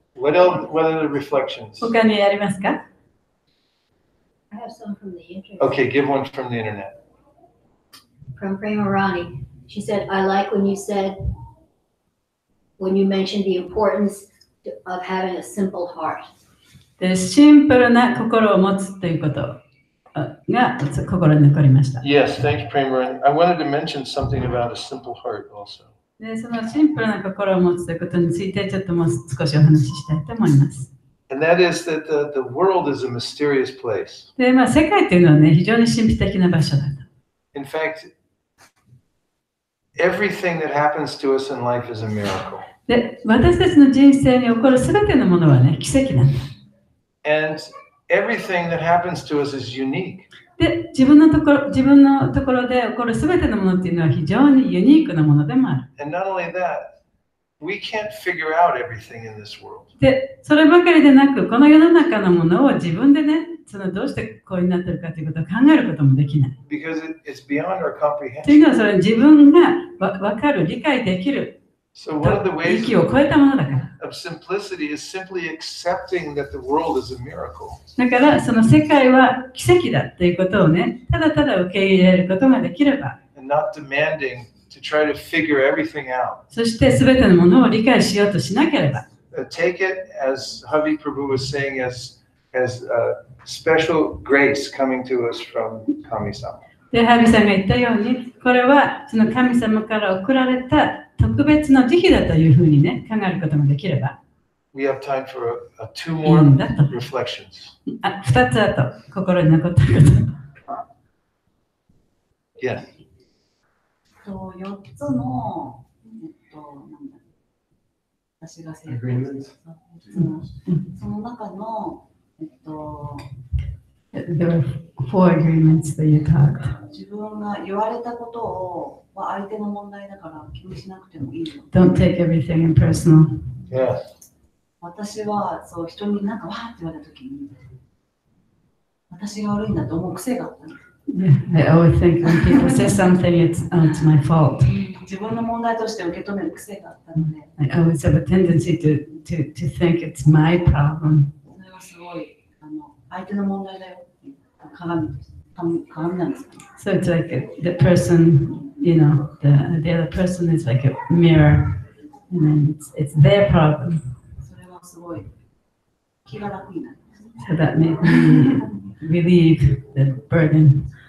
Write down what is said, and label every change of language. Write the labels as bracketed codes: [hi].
[en] What are the reflections? [ja] 他にありますか？ [en] I have some from the internet. Okay, give one from the internet. From Prema Rani. She said, I like when you mentioned the importance of having a simple heart. [ja] で、シンプルな心を持つということが心に残りました。 [en] Yes, thanks, Prema. I wanted to mention something about a simple heart also. [ja] で、そのシンプルな心を持つということについてちょっともう少しお話ししたいと思います。 [en] And that is that the world is a mysterious place. [ja] で、世界というのはね、非常に神秘的な場所だと。 [en] In fact, everything that happens to us in life is a miracle. [ja] で、私たちの人生に起こるすべてのものはね、奇跡なんだ。 [en] And everything that happens to us is unique. [ja] で、自分のところで起こるすべてのものっていうのは非常にユニークなものでもある。 [en] And not only that, we can't figure out everything in this world. [ja] で、そればかりでなく、この世の中のものを自分でね、どうしてこうになってるかということを考えることもできない。 [en] Because it's beyond our [ja] というの [en] comprehension. [ja] は、それは自分が分かる、理解できる、 [en] So one of the ways [ja] 域を超えたものだから。 [en] of simplicity is simply accepting that the world is a miracle. [ja] だから、その世界は奇跡だということをね、ただただ受け入れることができれば、 [en] And not demanding to try to figure everything out. [ja] そして全てのものを理解しようとしなければ、 [en] Take it, as Havi Prabhu was saying, as special grace coming to us from Kami-sama. [ja] で、ハビさんが言ったように、これはその神様から贈られた特別の慈悲だというふうにね、考えることができれば、 [en] We have time for two [ja] いい [en] more [ja] んだと。 [en] reflections. [ja] 2つあと、心に残ったこと。 [en] Yes. [ja] 4つの、なんだ私が成功したその中の、 [en] There were 4 agreements that you talked. [ja] 自分が言われたことを、相手の問題だから気にしなくてもいいの。 [en] Don't take everything impersonal. Yes. [ja] 私はそう人になんかわーって言われたときに、私が悪いんだと思う癖があったの。 [en] Yeah, I always think when people say something, it's my fault. [ja] 自分の問題として受け止める癖があったので、 [en] I always have a tendency to think it's my problem. [ja] それはすごい相手の問題だよっていう鏡なんですかね。 [en] So it's like the person, the other person is like a mirror, and then it's their problem. [ja] それはすごい気が楽になる。 [en] So that made me relieve the burden.